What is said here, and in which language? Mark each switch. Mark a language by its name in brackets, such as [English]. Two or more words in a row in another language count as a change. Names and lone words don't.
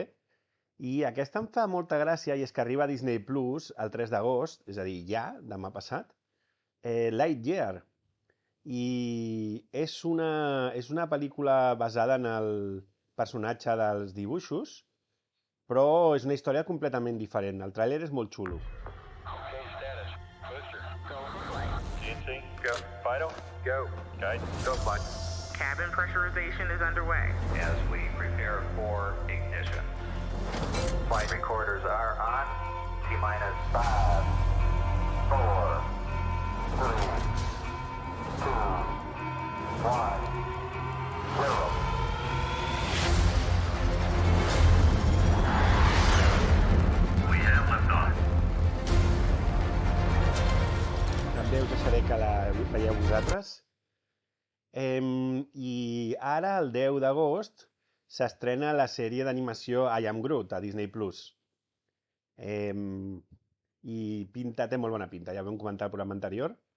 [Catalan] I aquesta em fa molta gràcia i és que arriba a Disney Plus el 3 d'agost, és a dir, ja, demà passat, Lightyear. I és una pel·lícula basada en el personatge dels dibuixos, però és una història completament diferent. El tràiler és molt xulo. [English] Cabin pressurization is underway as we prepare for ignition. Flight recorders are on. T-minus 5, 4, 3, 2, 1, 0. We have liftoff. [Catalan] També us deixaré que la veieu vosaltres. I ara, el 10 d'agost, s'estrena la sèrie d'animació I Am Groot a Disney Plus. I té molt bona pinta, ja ho vam comentar al programa anterior.